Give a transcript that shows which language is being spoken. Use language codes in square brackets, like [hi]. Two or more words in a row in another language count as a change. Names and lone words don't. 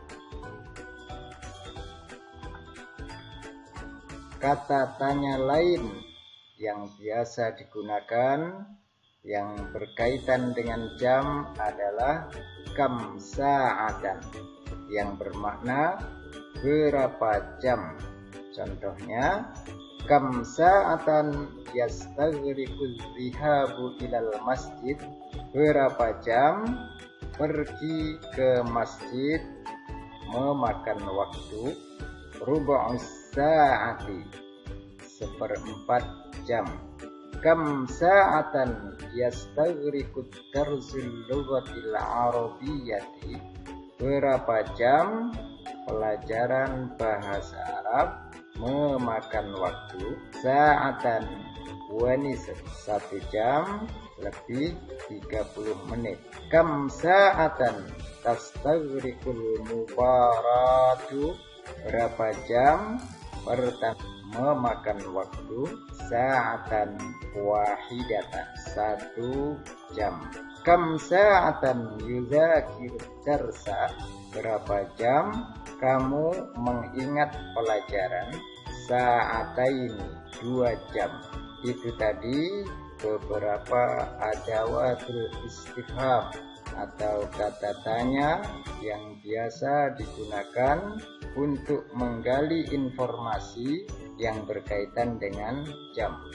[id] Kata tanya lain yang biasa digunakan yang berkaitan dengan jam adalah [ar] كم ساعةً, [id] yang bermakna berapa jam. Contohnya, [ar] كم ساعةً يستغرق الذهاب إلى المسجد, [id] berapa jam pergi ke masjid memakan waktu, [ar] ربع الساعة, 1/4 jam. كم ساعةً يستغرق درس اللغة العربية, [id] berapa jam pelajaran bahasa Arab memakan waktu, [ar] ساعة ونصف, [id] 1 jam lebih 30 menit. [ar] كم ساعةً تستغرق المباراة, [id] berapa jam memakan waktu, [ar] ساعةً واحدةً, 1 jam. كم ساعةً يذاكر الدرس, [id] berapa jam kamu mengingat pelajaran, sa'ataini, 2 jam. Itu tadi beberapa [ar] أدوات الاستفهام [id] atau kata tanya yang biasa digunakan untuk menggali informasi yang berkaitan dengan jam.